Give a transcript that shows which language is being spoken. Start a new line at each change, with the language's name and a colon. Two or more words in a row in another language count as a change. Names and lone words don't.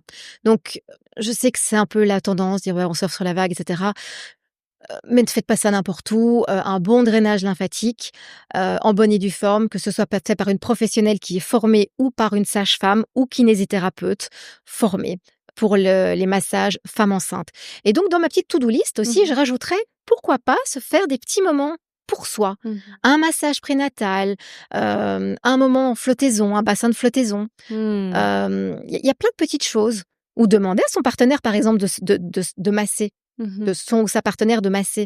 French: Donc, je sais que c'est un peu la tendance, dire: «Ouais, on surfe sur la vague» et cetera. Mais ne faites pas ça n'importe où. Un bon drainage lymphatique, en bonne et due forme, que ce soit fait par une professionnelle qui est formée ou par une sage-femme ou kinésithérapeute formée pour les massages femmes enceintes. Et donc dans ma petite
English: to-do list
French: aussi, Mmh. je rajouterais, pourquoi pas se faire des petits moments pour soi. Mmh. Un massage prénatal, un moment en flottaison, un bassin de flottaison. Mmh. Il y a plein de petites choses. Ou demander à son partenaire, par exemple, de masser, Mmh. de son ou sa partenaire de masser.